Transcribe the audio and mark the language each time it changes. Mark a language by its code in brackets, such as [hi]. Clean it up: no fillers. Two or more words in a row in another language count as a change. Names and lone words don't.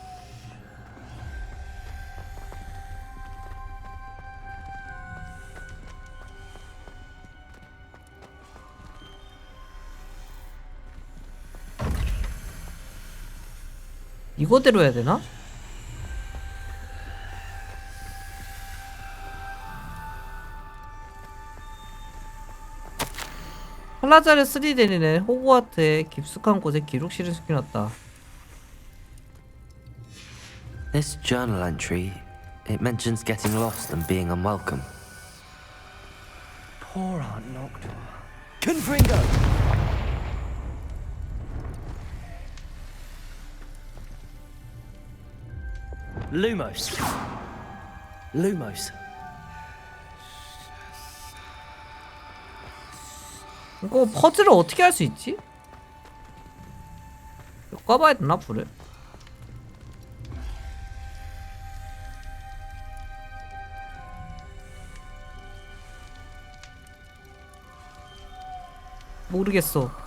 [ko] 이거대로 해야 되나? 살라자르 스리데리는 호그와트의 깊숙한 곳에 기록실을 숨겨놨다. [en] This journal entry, it mentions getting lost and being unwelcome. Poor Aunt Noctua. Confringo! Lumos. Lumos. [ko] 이거 퍼즐을 어떻게 할 수 있지? 바꿔봐야 되나 불을? 모르겠어.